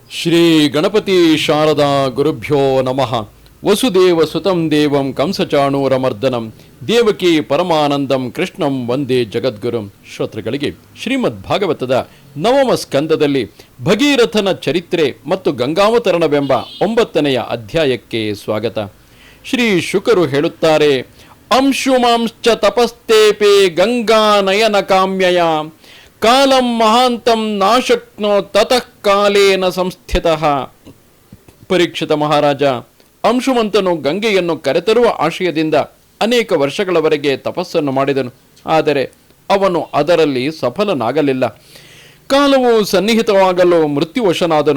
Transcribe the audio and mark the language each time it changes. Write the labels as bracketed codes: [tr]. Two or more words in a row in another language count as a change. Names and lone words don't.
[sa] ಶ್ರೀ ಗಣಪತಿ ಶಾರದಾ ಗುರುಭ್ಯೋ ನಮಃ. ವಸುದೇವ ಸುತಂ ದೇವಂ ಕಂಸಚಾಣೂರಮರ್ದನಂ ದೇವಕಿ ಪರಮಾನಂದಂ ಕೃಷ್ಣಂ ವಂದೇ ಜಗದ್ಗುರುಂ. [kn] ಶ್ರೋತೃಗಳಿಗೆ ಶ್ರೀಮದ್ ಭಾಗವತದ ನವಮ ಸ್ಕಂದದಲ್ಲಿ ಭಗೀರಥನ ಚರಿತ್ರೆ ಮತ್ತು ಗಂಗಾವತರಣವೆಂಬ 9ನೆಯ ಅಧ್ಯಾಯಕ್ಕೆ ಸ್ವಾಗತ. ಶ್ರೀ ಶುಕರು ಹೇಳುತ್ತಾರೆ, [sa] ಅಂಶುಮಾಂಶ್ಚ ತಪಸ್ತೇಪೆ ಗಂಗಾ ನಯನ ಕಾಮ್ಯಯ ಕಾಲಂ ಮಹಾಂತಂ ನಾಶಕ್ನೋ ತತಃ ಕಾಲೇನ ಸಂಸ್ಥಿತಃ. [kn] ಪರೀಕ್ಷಿತ ಮಹಾರಾಜ ಅಂಶುಮಂತನು ಗಂಗೆಯನ್ನು ಕರೆತರುವ ಆಶಯದಿಂದ ಅನೇಕ ವರ್ಷಗಳವರೆಗೆ ತಪಸ್ಸನ್ನು ಮಾಡಿದನು. ಆದರೆ ಅವನು ಅದರಲ್ಲಿ ಸಫಲನಾಗಲಿಲ್ಲ. ಕಾಲವು ಸನ್ನಿಹಿತವಾಗಲು ಮೃತ್ಯುವಶನಾದನು.